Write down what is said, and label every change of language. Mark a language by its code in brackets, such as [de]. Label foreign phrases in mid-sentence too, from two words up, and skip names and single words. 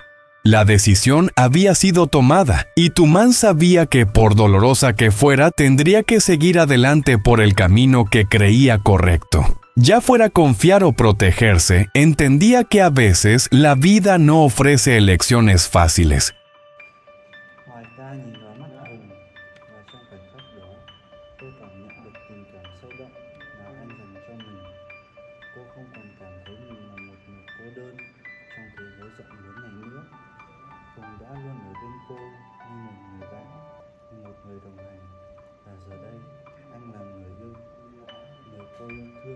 [es] La decisión había sido tomada, y Tumán sabía que, por dolorosa que fuera, tendría que seguir adelante por el camino que creía correcto. Ya fuera confiar o protegerse, entendía que a veces la vida no ofrece elecciones fáciles. [vi] Hoài ca nhìn vào mắt Hùng, và trong khoảnh khắc đó, cô cảm nhận được tình cảm sâu đậm mà anh dành cho mình. Cô không còn cảm thấy mình là một người cô đơn trong thế giới rộng lớn này nữa. Hùng đã luôn ở bên cô như một người bạn, như một người đồng hành, và giờ đây anh là người yêu, người cô luôn thương.